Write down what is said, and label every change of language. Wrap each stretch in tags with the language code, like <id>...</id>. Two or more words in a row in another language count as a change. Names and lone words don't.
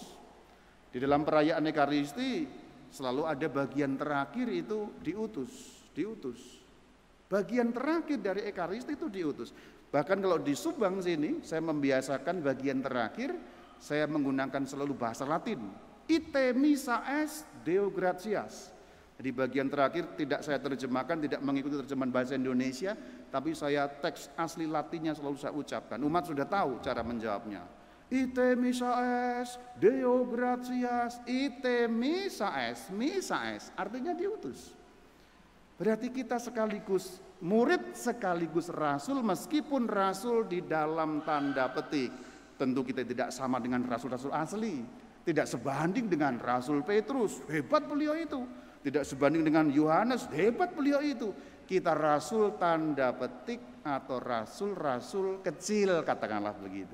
<id>Di dalam perayaan Ekaristi selalu ada bagian terakhir itu diutus. Bagian terakhir dari Ekaristi itu diutus. Bahkan kalau di Subang sini, saya membiasakan bagian terakhir, saya menggunakan selalu bahasa Latin.</id> <la>Ite missa est Deo gratias.</la> <id>Di bagian terakhir tidak saya terjemahkan, tidak mengikuti terjemahan bahasa Indonesia, tapi saya teks asli Latinnya selalu saya ucapkan. Umat sudah tahu cara menjawabnya.</id> <la>Ite missa est Deo gratias. Ite missa est</la> <id>artinya diutus. Berarti kita sekaligus murid sekaligus rasul, meskipun rasul di dalam tanda petik. Tentu kita tidak sama dengan rasul-rasul asli, tidak sebanding dengan Rasul Petrus, hebat beliau itu. Tidak sebanding dengan Yohanes, hebat beliau itu. Kita rasul tanda petik atau rasul-rasul kecil, katakanlah begitu.</id>